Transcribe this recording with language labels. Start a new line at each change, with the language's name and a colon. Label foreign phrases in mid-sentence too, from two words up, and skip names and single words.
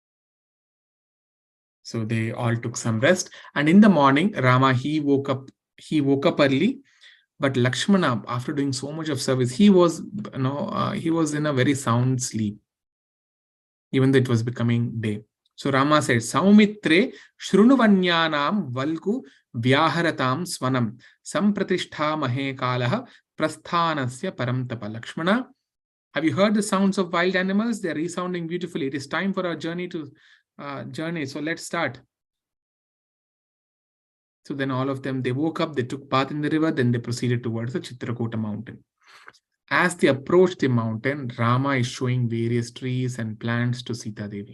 English: So they all took some rest, and in the morning, Rama, he woke up early. But Lakshmana, after doing so much of service, he was in a very sound sleep, even though it was becoming day. So Rama said,
Sanskrit: "सौमित्रे शृणु वन्यानां वल्गु व्याहरतां स्वनं सम्प्रतिष्ठामहे कालः प्रस्थानस्य परन्तप."
English: Lakshmana, have you heard the sounds of wild animals? They are resounding beautifully. It is time for our journey to journey. So let's start. So then all of them, they woke up, they took bath in the river, then they proceeded towards the Chitrakuta mountain. As they approached the mountain, Rama is showing various trees and plants to Sita Devi.